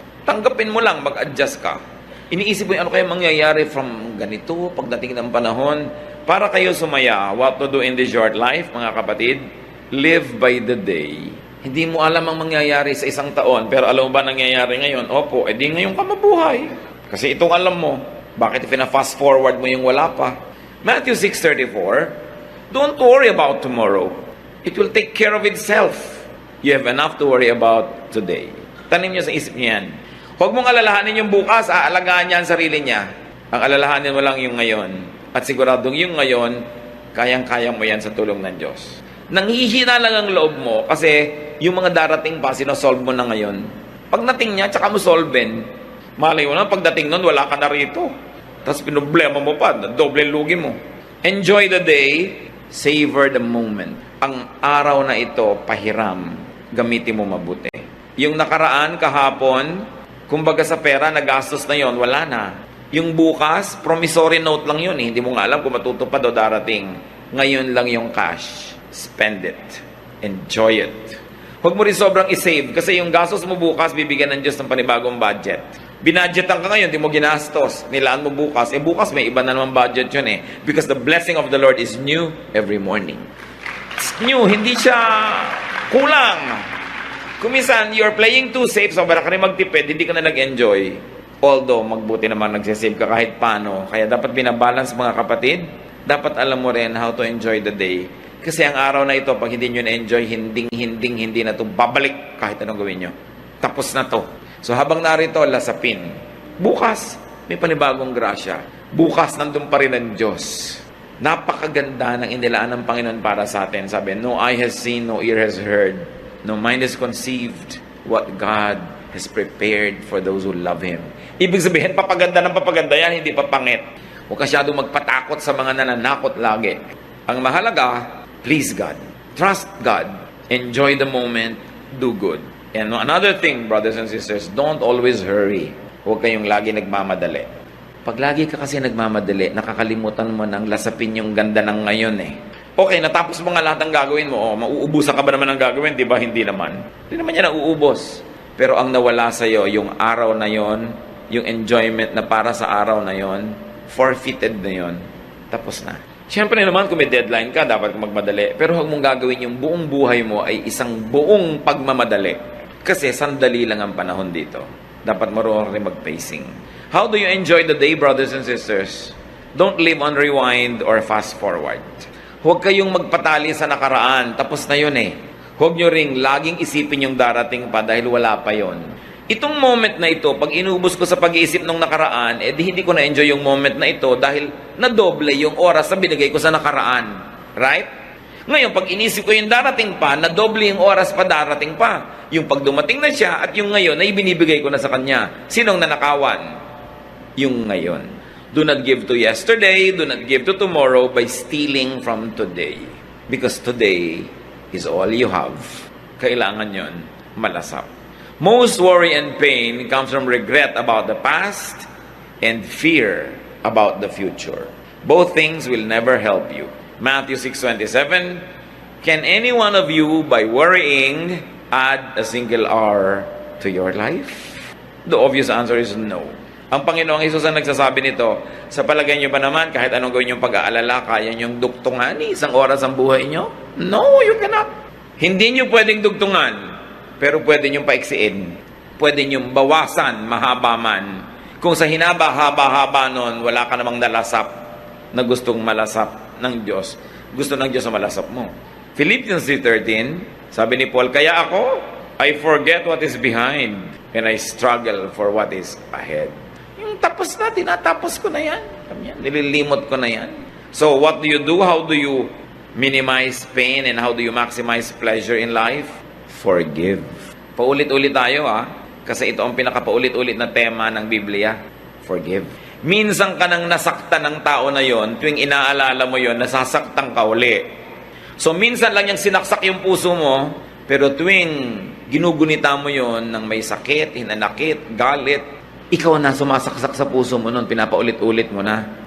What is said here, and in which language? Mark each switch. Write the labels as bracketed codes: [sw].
[tl] Tanggapin mo lang, mag-adjust ka. Iniisip mo ano kaya mangyayari from ganito, pagdating ng panahon, para kayo sumaya, [en] what to do in this short life, [tl] mga kapatid, [en] live by the day. [tl] Hindi mo alam ang mangyayari sa isang taon, pero alam mo ba nangyayari ngayon? Opo, edi ngayon ka mabuhay. Kasi itong alam mo, bakit pina-fast forward mo yung wala pa? [en] Matthew 6:34, don't worry about tomorrow. It will take care of itself. You have enough to worry about today. [tl] Tanim niyo sa isip niyo yan. Huwag mong alalahanin yung bukas, aalagaan niya ang sarili niya. Ang alalahanin mo lang yung ngayon. At siguradong yung ngayon, kayang-kaya mo yan sa tulong ng Diyos. Nanghihina lang ang loob mo kasi yung mga darating pa, sinosolve mo na ngayon. Pag nating niya, tsaka mo solven. Malay mo na, pagdating nun, wala ka na rito. Tapos pinoblema mo pa, doble lugi mo. [en] Enjoy the day, savor the moment. [tl] Ang araw na ito, pahiram, gamitin mo mabuti. Yung nakaraan, kahapon, kumbaga sa pera, nagastos na yon, wala na. Yung bukas, promissory note lang yun eh. Hindi mo nga alam kung matutupad o darating. Ngayon lang yung [en] cash. Spend it. Enjoy it. [tl] Huwag mo rin sobrang isave kasi yung gastos mo bukas, bibigyan ng Diyos ng panibagong budget. Binadgetan ka ngayon, di mo ginastos. Nilaan mo bukas. Eh bukas may iba na naman budget yun eh. [en] Because the blessing of the Lord is new every morning. It's new, [tl] hindi siya kulang. Kung minsan, [en] you're playing too safe, [tl] sobra ka rin magtipid, hindi ka na nag-enjoy. Although, magbuti naman nagsisave ka kahit paano. Kaya dapat binabalance mga kapatid. Dapat alam mo rin [en] how to enjoy the day. [tl] Kasi ang araw na ito, pag hindi nyo na-enjoy, hindi na ito babalik kahit anong gawin nyo. Tapos na to. So habang narito, lasapin. Bukas, may panibagong grasya. Bukas, nandun pa rin ang Diyos. Napakaganda ng inilaan ng Panginoon para sa atin. [en] Sabi, no eye has seen, no ear has heard. No mind has conceived what God has prepared for those who love Him. [tl] Ibig sabihin, papaganda ng papaganda yan, hindi papangit. Huwag ka masyadong magpatakot sa mga nananakot lagi. Ang mahalaga, [en] please God. Trust God. Enjoy the moment. Do good. And another thing, brothers and sisters, don't always hurry. [tl] Huwag kayong lagi nagmamadali. Pag lagi ka kasi nagmamadali, nakakalimutan mo nang lasapin yung ganda ng ngayon eh. Okay, natapos mo nga lahat ng gagawin mo. Mauubusan ka ba naman ng gagawin? Di ba? Hindi naman. Hindi naman yan nauubos. Pero ang nawala sa'yo, yung araw na yon, yung enjoyment na para sa araw na yon, forfeited na yon, tapos na. Siyempre naman, kung may deadline ka, dapat magmadali. Pero huwag mong gagawin yung buong buhay mo ay isang buong pagmamadali. Kasi sandali lang ang panahon dito. Dapat marunong rin mag-pacing. [en] How do you enjoy the day, brothers and sisters? Don't live on rewind or fast forward. [tl] Huwag kayong magpatali sa nakaraan. Tapos na yun eh. Huwag nyo ring laging isipin yung darating pa dahil wala pa yon. Itong moment na ito, pag inubos ko sa pag-iisip ng nakaraan, eh di hindi ko na-enjoy yung moment na ito dahil nadoble yung oras na binigay ko sa nakaraan. Right? Ngayon, pag inisip ko yung darating pa, na doble yung oras pa darating pa. Yung pag dumating na siya at yung ngayon ay binibigay ko na sa kanya. Sinong nanakawan? Yung ngayon. [en] Do not give to yesterday, do not give to tomorrow by stealing from today. Because today is all you have. [tl] Kailangan yon malasap. [en] Most worry and pain comes from regret about the past and fear about the future. Both things will never help you. Matthew 6:27, can any one of you, by worrying, add a single hour to your life? The obvious answer is no. [tl] Ang Panginoong Hesus ang nagsasabi nito, sa palagay nyo ba naman, kahit anong gawin yung pag-aalala, kaya nyong dugtungan isang oras ang buhay nyo? [en] No, you cannot. [tl] Hindi nyo pwedeng dugtungan. Pero pwede niyong paiksiin. Pwede niyong bawasan, mahaba man. Kung sa hinaba-haba-haba nun, wala ka namang nalasap na gustong malasap ng Diyos. Gusto ng Diyos na malasap mo. [en] Philippians 3:13, [tl] sabi ni Paul, kaya ako, [en] I forget what is behind and I struggle for what is ahead. [tl] Yung tapos na, tinatapos ko na yan. Nililimot ko na yan. [en] So what do you do? How do you minimize pain and how do you maximize pleasure in life? Forgive. [tl] Paulit-ulit tayo kasi ito ang pinakapaulit-ulit na tema ng Biblia. [en] Forgive. [tl] Minsan ka nang nasaktan ng tao na yon, tuwing inaalala mo yon, nasasaktan ka uli. So minsan lang yung sinaksak yung puso mo, pero tuwing ginugunita mo yon ng may sakit, hinanakit, galit, ikaw na sumasaksak sa puso mo nun, pinapaulit-ulit mo na.